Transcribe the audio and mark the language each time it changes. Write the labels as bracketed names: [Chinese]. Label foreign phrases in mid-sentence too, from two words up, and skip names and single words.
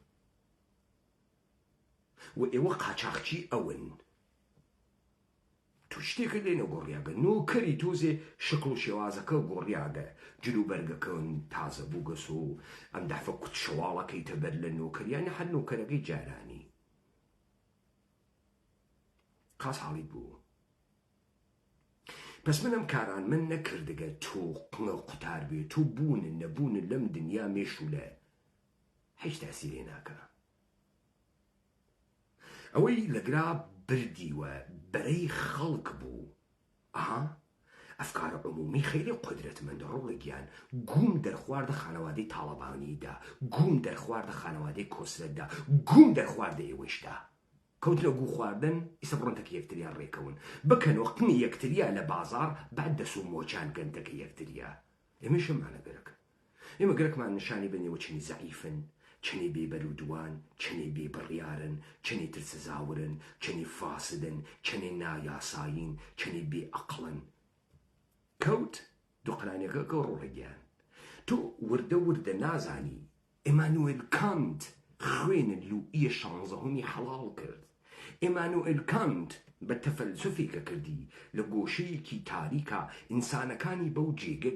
[Central Kurdish] و ئێوە قاچاقچی ئەون تو شتێکە لێنە گۆڕیاگە نۆکەری تۆزێ شکڵ و شێوازەکە گۆڕیاگە جلوبەرگەکەن تازە بووگەس و ئەم دەفە کوت شەواڵەکەی تەبەر لە نۆکەریانە هەر نۆکەرەکەی جارانی قاس حاڵی بوو پس منم کاران من نەکردگە تۆ قنە قوتار بێ تۆ بوونن نەبوونن لەم دنیا مێشولە هیچ تاسیرێ ناکە ئەوەی لەگرا بردیوە بەرەی خەڵک بوو ئەفکار عمومی خەیلی قدرەتمەندە ڕۆڵێکیان گوم دەرخواردە خانەوادەی تاڵەبانیدا گوم دەرخواردە خانەوادەی کۆسرەتدا گوم دەرخواردە ئێوەشدا کەوتنە گو خواردن ئیسە بڕۆنتەکە یەکتریان ڕێکەون بکەنەوە قنی یەکتریا لە بازار بعد دەس و مۆچان گەندەکە یەکتریا ئێمەشەمانە گەرەک ئێمە گەرەکمان نیشانی بنێەوە چنی زەعیفن چنی بێبەرودوان چنی بێبڕیارن چنی ترسزاورن چنی فاسدن چنی نایاساین چنی بێعەقڵن کەوت دوقرانەکە کە ڕۆڵەگیان تۆ وردە نازانی ئێمانوئێل کانت خوێنە لوئیە 16 حەڵاڵ کرد ئێمانوئێل کانت بە تەفەلسوفێکە کردی لە گۆشەیەکی تاریکە ئینسانەکانی بەو جێگە